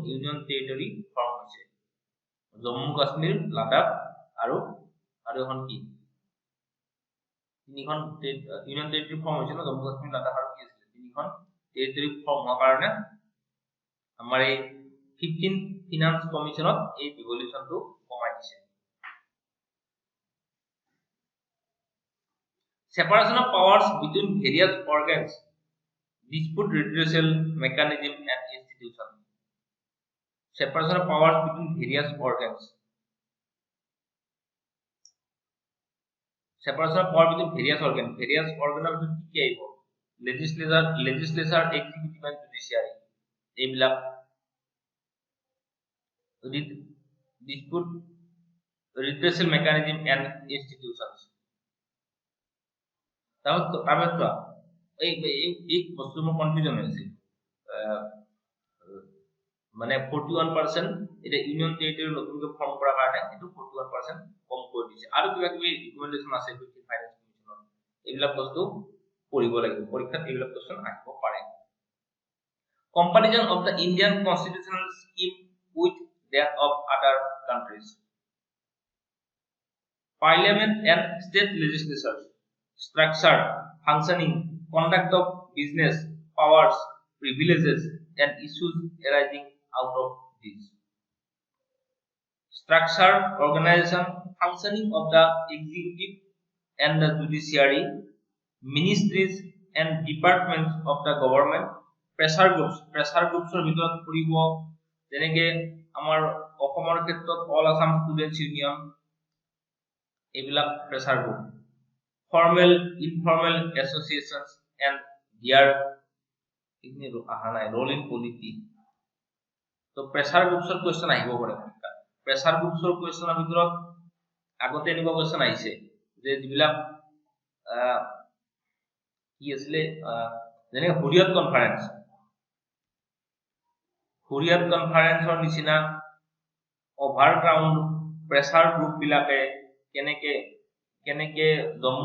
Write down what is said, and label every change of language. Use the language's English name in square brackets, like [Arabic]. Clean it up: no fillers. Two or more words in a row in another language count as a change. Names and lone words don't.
[English] union territory form [Assamese] হৈছে জম্মু কাশ্মীৰ লাডাখ আৰু এখন কি তিনিখন [English] union territory form [Assamese] হৈছিল জম্মু কাশ্মীৰ লাডাখ আৰু কি আছিল তিনিখন [English] territory form [Assamese] হোৱাৰ কাৰণে আমাৰ এই 15 ফিনান্স কমিশনত এই ডিভলিউশনটো কমাই দিছে [English] separation of powers between various organs dispute redressal mechanism and institution separation of powers between various organs. Separation of power between various organs. Various organ of [Assamese] কি আহিব? [English] Legislature, executive and judiciary. এইবিলাক dispute redressal mechanism and institutions. [Assamese] তারপর তো এই বস্তু মোৰ কনফিউজন হৈছে মানে 41% এটা [English] union territory [Assamese] নতুনকৈ ফৰ্ম কৰাৰ কাৰণে এটো 41% কম কৰি দিছে আৰু কিবা কিবি ৰিকমেন্ডেশন আছে ফাইনান্স কমিশনৰ এইবিলাক বস্তু পঢ়িব লাগিব পৰীক্ষাত এইবিলাক কোৱেশ্চন আহিব পাৰে [English] comparison of the Indian constitutional scheme with that of other countries parliament and state legislatures structure functioning conduct of business powers privileges and issues arising out of this structure organization functioning of the executive and the judiciary ministries and departments of the government pressure groups or [Assamese] ভিতৰত পৰিব যেনেকে আমাৰ অসমৰ ক্ষেত্ৰত অল আসাম ষ্টুডেন্টস ইউনিয়ন এইবিলাক [English] pressure group formal informal associations and their role in polity so pressure groups or question [Assamese] আহিব পাৰে [English] pressure groups or question [Assamese] ৰ ভিতৰত আগতে এনেকুৱা [English] question [Assamese] আহিছে যে যিবিলাক কি আছিল যেনে হুৰিয়ত কনফাৰেন্সৰ নিচিনা [English] overground pressure group [Assamese] বিলাকে কেনেকে জম্মু